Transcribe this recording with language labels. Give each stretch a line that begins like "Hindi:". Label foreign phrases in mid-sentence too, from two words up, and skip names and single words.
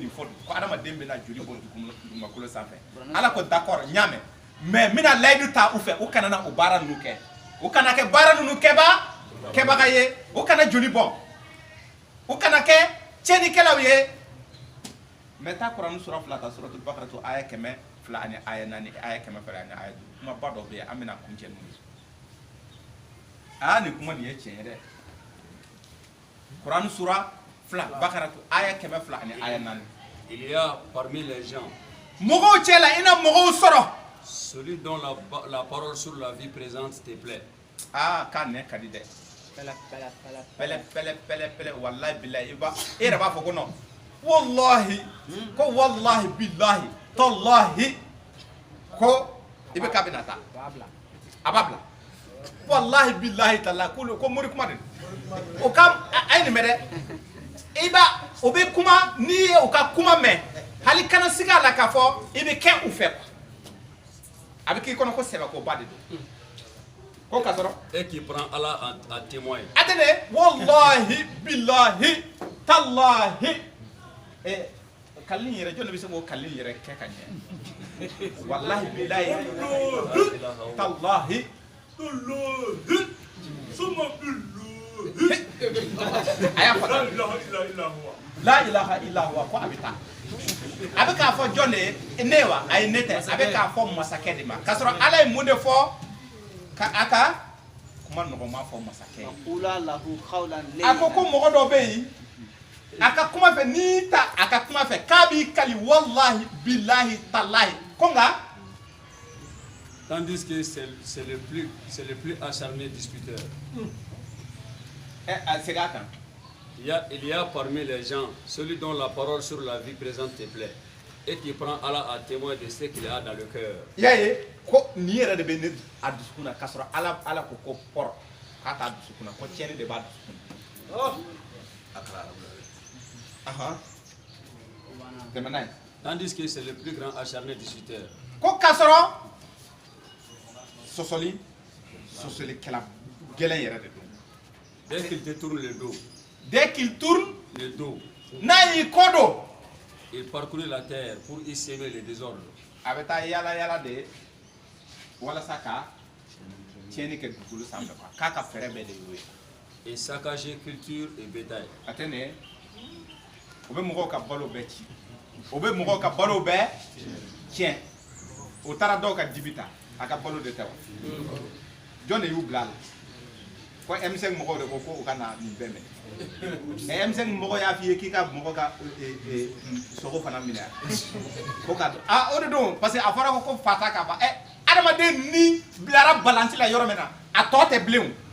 Bambara: nin fɔ ko adamaden bɛna joli bɔ dugumakolo sanfɛ ala ko d'accord n y'a mɛn mais n bɛna layidu ta u fɛ u kana na o baara ninnu kɛ u kana kɛ baara ninnu kɛbaga ye u kana joli bɔn u kana kɛ tiɲɛnikɛlaw ye mais taa Kurani sura 2 ta suratul Baqara to aya 102 ani aya 4 aya 100 ani aya 5 kuma ba dɔ bɛ yen an bɛna kuncɛ n'o ye nin kuma nin ye tiɲɛ ye dɛ Kurani sura 2 Baqara to aya 102 ani aya 4
French: Il y a parmi les gens
Bambara: mɔgɔw cɛ la i na mɔgɔw sɔrɔ
French: celui dont la parole sur la vie présente te plaît.
Bambara: k'a nɛ ka di dɛ pɛlɛ
Arabic: والله بالله
Bambara: e yɛrɛ b'a fɔ ko non wallahi ko
Arabic: والله بالله تالله
Bambara: ko i bɛ k'a bɛna taa a b'a bila
Arabic: والله بالله تالله
Bambara: ko mori kuma de o ka a ye nin mɛn dɛ i b'a o bɛ kuma n'i ye o ka kuma mɛn hali kana sigi a la k'a fɔ i bɛ kɛ u fɛ a bɛ k'i kɔnɔ ko sɛbɛkoba de don ko ka sɔrɔ
French: et qui prend Allah à témoin. Attendez,
Arabic: والله بالله تالله
Bambara: kalin yɛrɛ jɔn de bɛ se k'o kalin yɛrɛ kɛ ka ɲɛ
Arabic: والله بالله تالله ثم بالله
Bambara: a y'a fɔ
Arabic: لا إله إلا هو
Bambara: ko a bɛ taa a bɛ k'a fɔ jɔn de ye ne wa a ye ne tɛ a bɛ k'a fɔ masakɛ de ma k'a sɔrɔ ala ye mun de fɔ ka a ka kuma nɔgɔma fɔ masakɛ ye a ko mɔgɔ dɔ bɛ yen a ka kuma fɛ n'i ta a ka kuma fɛ k'a b'i kali
Arabic: والله بالله تالله
Bambara: ko nka
French: tandis que c'est le plus acharné disputeur.
Bambara: segin a kan
French: Il y a parmi les gens celui dont la parole sur la vie présente te plaît et qui prend Allah à témoin de ce qu'il a dans le cœur.
Bambara: y'a ye ko nin yɛrɛ de bɛ ne a dusukun na k'a sɔrɔ ala ko pɔrɔ k'a t'a dusukun na ko tiɲɛni de b'a dusukun na tɛmɛ n'a ye
French: Tandis que c'est le plus grand acharné disputeur.
Bambara: ko k'a sɔrɔ sɔsɔlikɛla gɛlɛn yɛrɛ de don
French: Dès qu'il te tourne le dos,
Bambara: n'a y'i kɔ don
French: il parcourt la terre pour y semer le désordre.
Bambara: a bɛ taa yala de walasa ka tiɲɛni kɛ dugukolo sanfɛ k'a ka fɛɛrɛ bɛɛ de y'o ye
French: Et saccager culture et bétail.
Bambara: a tɛ nin ye o bɛ mɔgɔw ka balo bɛɛ ci o bɛ mɔgɔw ka balo bɛɛ tiɲɛ o taara dɔw ka dibi ta a ka balo de tɛ wa jɔn de y'u bila a la ko M5 mɔgɔw de ko u ka na nin bɛɛ minɛ mais M5 mɔgɔ y'a f'i ye k'i ka mɔgɔ ka sogo fana minɛ ko ka o de don
French: parce que
Bambara: a fɔra ko fata k'a ban adamaden ni bilara balanci la yɔrɔ min na a tɔ tɛ bilen